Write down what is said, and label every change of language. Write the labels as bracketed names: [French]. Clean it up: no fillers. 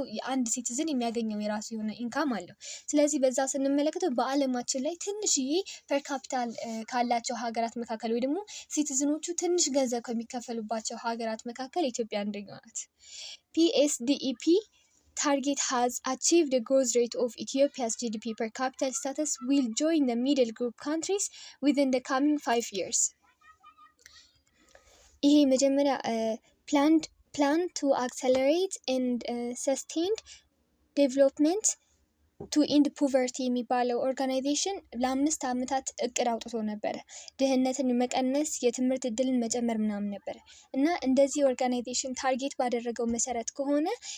[Amharic] አንድ ሲቲዝን የሚያገኘው የራሱ የሆነ ኢንካም አለው። ስለዚህ በዛ ስንመለከተው በዓለማችን ላይ ትንሽዬ ፐር ካፒታል ካላቸው ሀገራት መካከል ወይ ደግሞ ሲቲዝኖቹ ትንሽ ገንዘብ ከሚከፈሉባቸው ሀገራት መካከል ኢትዮጵያ አንደኛዋ ናት። ፒኤስዲኢፒ [English] target has achieved the growth rate of Ethiopia's GDP per capita status will join the middle group countries within the coming 5 years. [Amharic] ይሄ መጀመሪያ [English] plan to accelerate and sustained development to end poverty [Amharic] የሚባለው ኦርጋናይዜሽን ለ5 ዓመታት እቅድ አውጥቶ ነበረ። ድህነትን መቀነስ፣ የትምህርት እድልን መጨመር ምናምን ነበረ እና እንደዚህ ኦርጋናይዜሽን ታርጌት ባደረገው መሰረት ከሆነ